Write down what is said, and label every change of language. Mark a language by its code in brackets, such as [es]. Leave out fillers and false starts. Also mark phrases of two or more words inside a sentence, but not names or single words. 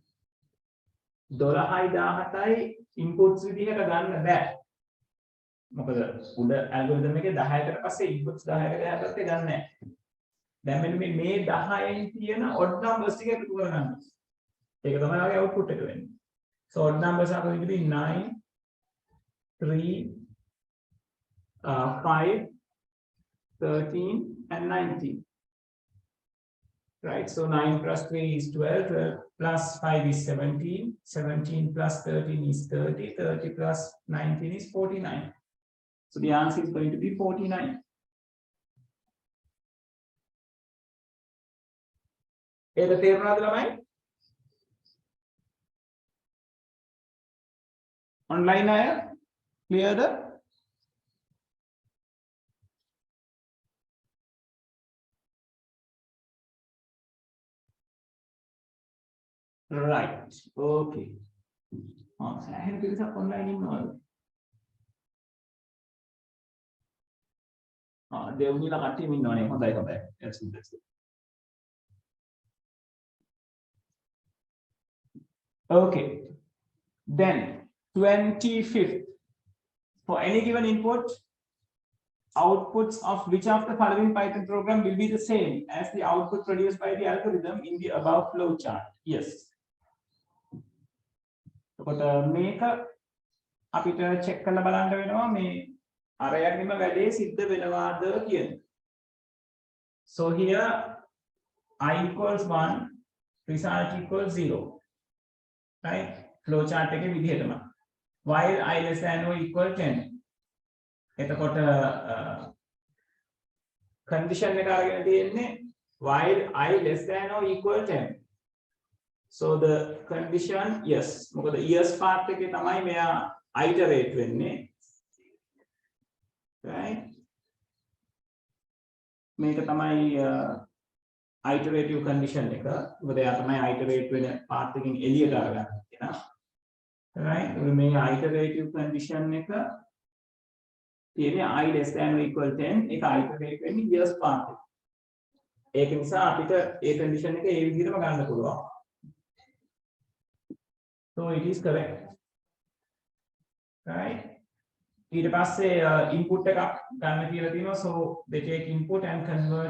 [si] 12යි 17යි inputs විදිහට ගන්න බෑ මොකද උඩ algorithm එකේ 10කට පස්සේ inputs 10කට පස්සේ ගන්න නැහැ දැන් මෙන්න මේ 10න් තියෙන [en] odd numbers [si] ටික එකතු කරගන්න ඒක තමයි ඔයගේ output එක වෙන්නේ [en] so odd numbers are going to be 9 3 5 13 and 19 right so 9 plus 3 is 12 12 plus 5 is 17 17 plus 13 is 30 30 plus 19 is 49 so the answer is going to be 49 [si] ඒක තේරුණාද ළමයි online අය [en] clear the right okay [si] සෑහෙන පිරිසක් online ඉන්නවද දෙව්නිලා කට්ටියම ඉන්නවනේ හොඳයි හොඳයි [en] that's good okay then 25th for any given input outputs of which of the following Python program will be the same as the output produced by the algorithm in the above flow chart yes [si] එතකොට මේක අපිට check කරලා බලන්න වෙනවා මේ අරයන්ගෙම වැඩේ සිද්ධ වෙනවාද කියන [en] so here I equals 1 result equals 0 right flow chart [si] එකේ විදිහටම [en] while I less than or equal 10 එතකොට condition [si] එක අරගෙන තියෙන්නේ [en] while I less than or equal 10 so the condition yes [si] මොකද yes part එකේ තමයි මෙයා iterate වෙන්නේ [en] right [si] මේක තමයි [en] iterative condition [si] එක මොකද එයා තමයි iterate වෙන part එකකින් එළියට අරගන්න තියෙනවා right මේ iterative condition එක තියෙන්නේ [en] I less than or equal 10 [si] ඒක iterate වෙන්නේ [en] yes part [si] එක ඒක නිසා අපිට ඒ condition එක ඒ විදිහටම ගන්න පුළුවන් [en] so it is correct right [si] ඊට පස්සේ input එකක් ගන්න කියලා තියෙනවා [en] so they take input and convert